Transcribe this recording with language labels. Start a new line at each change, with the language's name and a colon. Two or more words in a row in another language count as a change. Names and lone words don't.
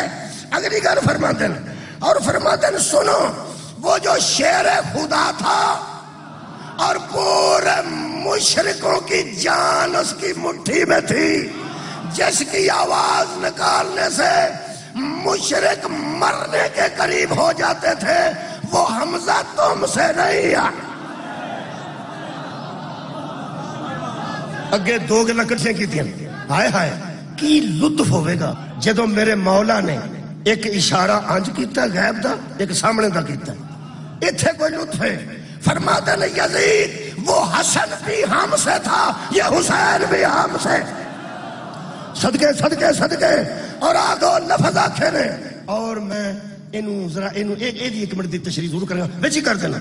Urdu: اگلی گل فرماتے ہیں، اور فرماتے ہیں سنو وہ جو شیر خدا تھا اور پورے مشرکوں کی جان اس کی مٹھی میں تھی، جس کی آواز نکالنے سے مشرک مرنے کے قریب ہو جاتے تھے، وہ حمزہ تم سے نہیں ہے.
Punjabi: اگے 2 گلاں کٹھیاں کیتیاں. ہائے ہائے کی لطف ہوئے گا جدو میرے مولا نے ایک اشارہ انج کیتا غیب دا، ایک سامنے دا کیتا. ایتھے کوئی لطف ہے.
Urdu: فرماتے ہیں یزید وہ حسن بھی ہم سے تھا، یہ حسین بھی ہم سے، صدقے صدقے صدقے۔
Punjabi: اور آگو لفظ آکھے نے، اور میں انہوں ذرا انہوں ایک منٹ دی تشریح ضرور کریں گا، ویچی کر دینا۔